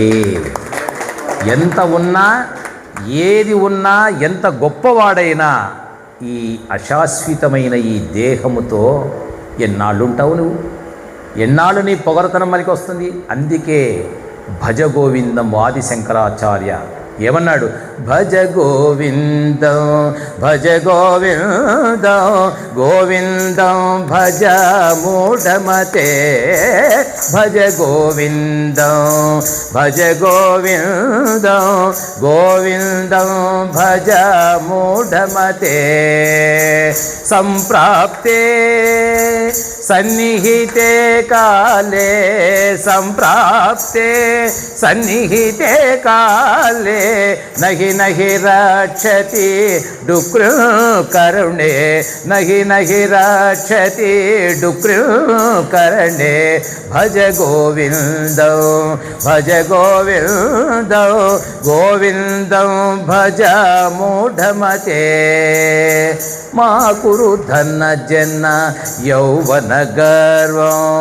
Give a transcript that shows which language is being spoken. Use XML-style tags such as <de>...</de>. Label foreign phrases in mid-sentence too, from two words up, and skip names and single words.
<te>ఎంత ఉన్నా, ఏది ఉన్నా, ఎంత గొప్పవాడైనా ఈ అశాశ్వతమైన ఈ దేహముతో ఎన్నాళ్ళు ఉంటావు నువ్వు? ఎన్నాళ్ళు నీ పొగరతనం మనకి వస్తుంది? అందుకే భజ గోవిందం ఆది శంకరాచార్య ఏమన్నాడు?</te> <sa>భజ గోవిందం భజ గోవిందం గోవిందం భజ మూఢమతే భజ గోవిందం భజ గోవిందం గోవిందం భజ మూఢమతే సంప్రాప్తే సన్నిహితే కాలే సంప్రాప్తే సన్నిహితే కాలే నహి నహి రక్షతి డుక్రు కరుణే నహి నహి రక్షతి డుక్రు కరుణే భజ గోవిందం భజ గోవిందం గోవిందం భజ మూఢమతే మా కురు ధన జన యౌవన గర్వం</sa>